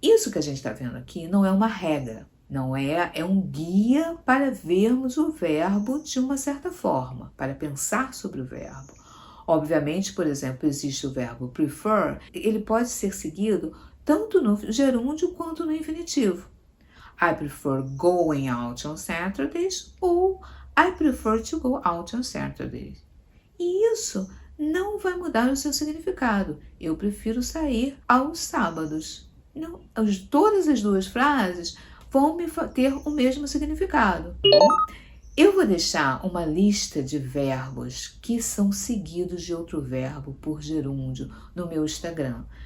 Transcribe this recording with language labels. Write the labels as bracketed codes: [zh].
[pt] Isso que a gente está vendo aqui não é uma regra. É um guia para vermos o verbo de uma certa forma, para pensar sobre o verbo. Obviamente, por exemplo, existe o verbo prefer, ele pode ser seguido tanto no gerúndio quanto no infinitivo. [en] I prefer going out on Saturdays ou I prefer to go out on Saturdays. [pt] E isso não vai mudar o seu significado. Eu prefiro sair aos sábados. Não, todas as duas frases vão ter o mesmo significado. Eu vou deixar uma lista de verbos que são seguidos de outro verbo por gerúndio no meu Instagram.